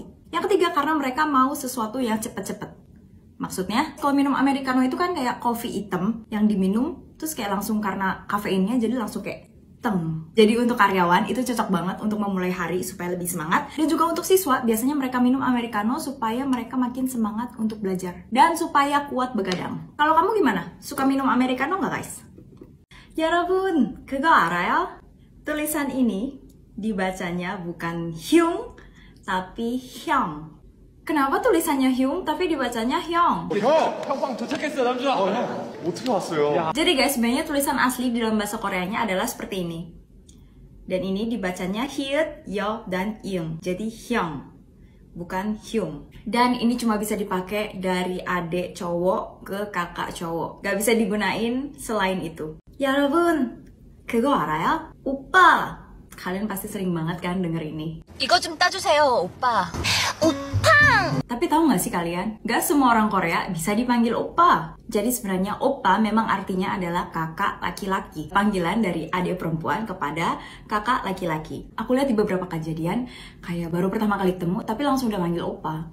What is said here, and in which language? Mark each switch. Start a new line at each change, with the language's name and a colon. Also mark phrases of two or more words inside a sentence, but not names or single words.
Indonesian: Yang ketiga, karena mereka mau sesuatu yang cepet-cepet. Maksudnya, kalau minum americano itu kan kayak kopi hitam yang diminum, terus kayak langsung karena kafeinnya jadi langsung kayak teng. Jadi untuk karyawan itu cocok banget untuk memulai hari supaya lebih semangat. Dan juga untuk siswa, biasanya mereka minum americano supaya mereka makin semangat untuk belajar. Dan supaya kuat begadang. Kalau kamu gimana? Suka minum americano nggak guys?
Korean: 여러분, 그거 알아요?
Indonesian: Tulisan ini dibacanya bukan hyung, tapi hyung. Kenapa tulisannya hyung tapi dibacanya hyung?
Korean: 형 도착했어 남주아. 형 어떻게 왔어요?
Indonesian: Jadi guys, sebenarnya tulisan asli di dalam bahasa Koreanya adalah seperti ini. Dan ini dibacanya hyut, yo, dan yung. Jadi hyung, bukan hyung. Dan ini cuma bisa dipakai dari adik cowok ke kakak cowok. Gak bisa digunain selain itu.
Korean: 여러분, 그거 알아요? 오빠.
Indonesian: Kalian pasti sering banget kan denger ini.
Korean: 이거 좀 따주세요, 오빠.
Indonesian: Tapi tahu nggak sih kalian? Gak semua orang Korea bisa dipanggil oppa. Jadi sebenarnya oppa memang artinya adalah kakak laki-laki. Panggilan dari adik perempuan kepada kakak laki-laki. Aku lihat di beberapa kejadian, kayak baru pertama kali ketemu tapi langsung udah manggil oppa.